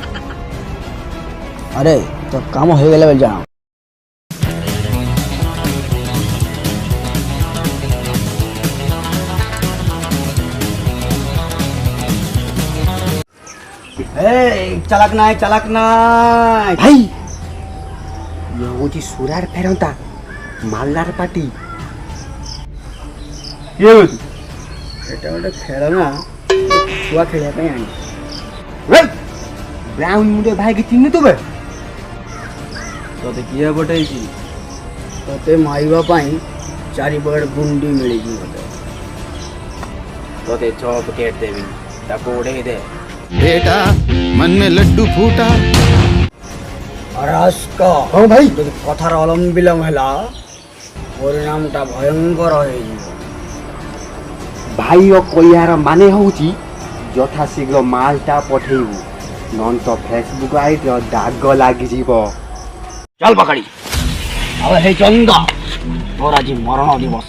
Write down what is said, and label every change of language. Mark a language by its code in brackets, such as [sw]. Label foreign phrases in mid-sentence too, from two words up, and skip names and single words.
[hi] अरे तो काम हो गया बेल जाना चलक नाय [or] ভাই ଇଏ ହଉଛି ସୁରାର ଫେରନ୍ତା ମାଲଦାର ପାଟି କିଏ ହଉଛି ଏଟା ଗୋଟେ ଖେଳ ନା ଛୁଆ ଖେଳିବା ପାଇଁ ଆଣି ବ୍ରାଉନ ମୁଣ୍ଡ ଭାଇକି ଚିହ୍ନି ତୁ ବେ ତତେ କିଏ ପଠେଇଛି ତତେ ମାରିବା ପାଇଁ 4 ବଡ଼ ଗୁଣ୍ଡି ମିଳିଛି ମତେ ତୋତେ ଚପ କେଟ ଦେବି ତାକୁ ଉଡେଇ ଦେ [hi] बेटा मन में लड्डू फूटा अरे अस्का [or] ହଁ ଭାଇ ଯଦି କଥାର ଅଲମ୍ବିଲମ ହେଲା ପରିଣାମଟା ଭୟଙ୍କର ହେଇଯିବ ଭାଇର କହିବାର ମାନେ ହଉଛି ଯଥାଶୀଘ୍ର ମାଲଟା ପଠେଇବୁ ନହେଲେ ତ ଫେସବୁକ୍ ଆଇଡିର ଦାଗ ଲାଗିଯିବ ଚାଲ ପକାଡ଼ି ଆଉ ହେଇ ଚନ୍ଦା ତୋର ଆଜି ମରଣ ଦିବସ